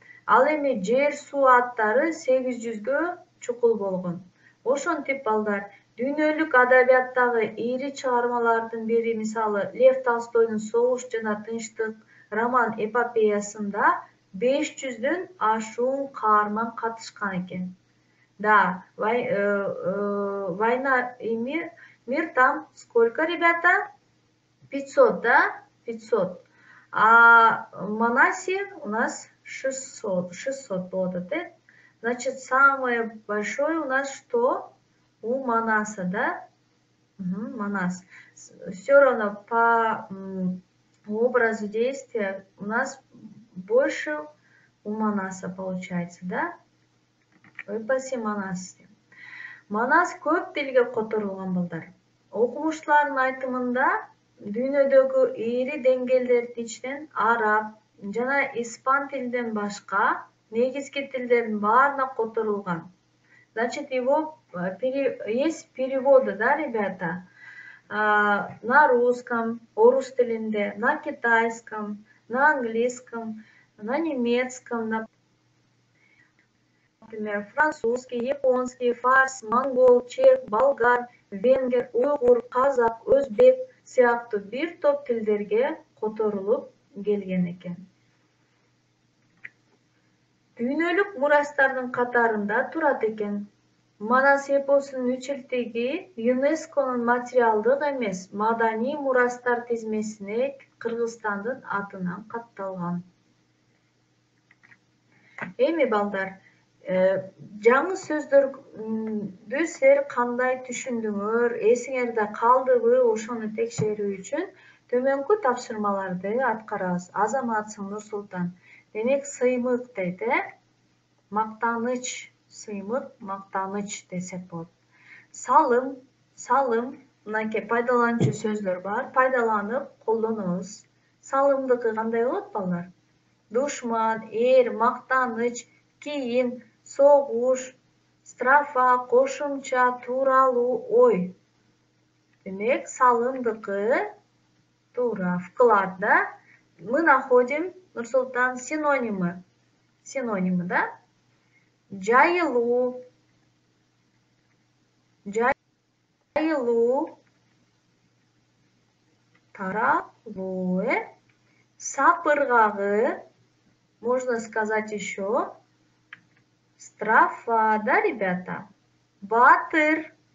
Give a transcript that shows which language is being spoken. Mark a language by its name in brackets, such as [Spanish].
[Kyrgyz] Ал эми жер суу аттары 800гө чукул болгон. Ошентип балдар, дүйнөлүк адабияттагы ири чыгармалардын бири мисалы Лев Толстойдун Согуш жана тынчтык роман эпопеясында 500'дөн ашуун каарман катышкан экен. [Russian] Да, война и мир там сколько, ребята? 500, да? 500. А Манасе у нас 600 будет, да? Значит, самое большое у нас что? У Манаса, да? Угу, Манас. Все равно по образу действия у нас больше у Манаса получается, да? Эпосе Манас. [Kyrgyz] Манас көп тилге которулган балдар. Окумуштуулардын айтымында дүйнөдөгү ири деңгээлдердин ичинен араб жана испан тилинен башка негизги тилдердин баарына которулган. [Russian] Значит, его есть переводы, да, ребята, на русском, [Kyrgyz] орус тилинде, [Russian] на китайском, на английском, на немецком, например, французский, японский, фарс, монгол, чех, болгар, венгер, уйгур, [Kyrgyz] казак, өзбек сыяктуу бир топ тилдерге которулуп келген экен. Дүйнөлүк мурастардын катарында турат экен. Манас эпосунун үчилтиги ЮНЕСКОнун материалдык эмес, маданий мурастар тизмесине Кыргызстандын атынан катталган. Эми балдар, жаңы сөздөрдү силер кандай түшүндүңөр, эсиңерде калдыбы, ошону текшерүү үчүн төмөнкү тапшырмаларды аткарабыз. Азаматсың Нурсултан. Демек, сыймык дейт, мактаныч, сыймык, мактаныч десек болот. Салым, мынакей пайдаланчу сөздөр бар, пайдаланып колдонобуз. Салымдыкы кандай болот, балдар? Душман, эр, мактаныч, кийин, согуш, страфа, кошумча, тууралуу ой. Демек, салымдыкы туура, [Russian] вклад, да? Мы находим, Нурсултан, синонимы. Синонимы, да? [Kyrgyz] Жайылуу, таралуу, сапыргагы, [Russian] можно сказать еще, страфа, да, ребята? [Kyrgyz] Батыр.